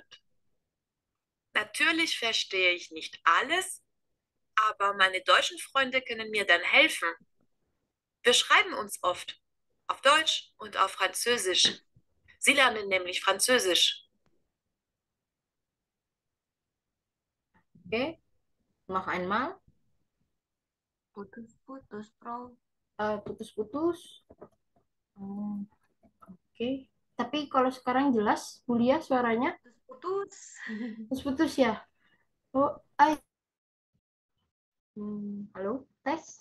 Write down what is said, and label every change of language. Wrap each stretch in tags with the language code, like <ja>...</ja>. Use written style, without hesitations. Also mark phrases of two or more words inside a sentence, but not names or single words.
<de>Natürlich verstehe ich nicht alles, aber meine deutschen Freunde können mir dann helfen. Wir schreiben uns oft auf Deutsch und auf Französisch. Sie lernen nämlich Französisch. Oke, noch einmal.</de> <id>Putus-putus, Frau. Putus-putus. Oke, tapi kalau sekarang jelas, Bulia suaranya Putus-putus. putus-putus ya. Oh, halo, tes.</id>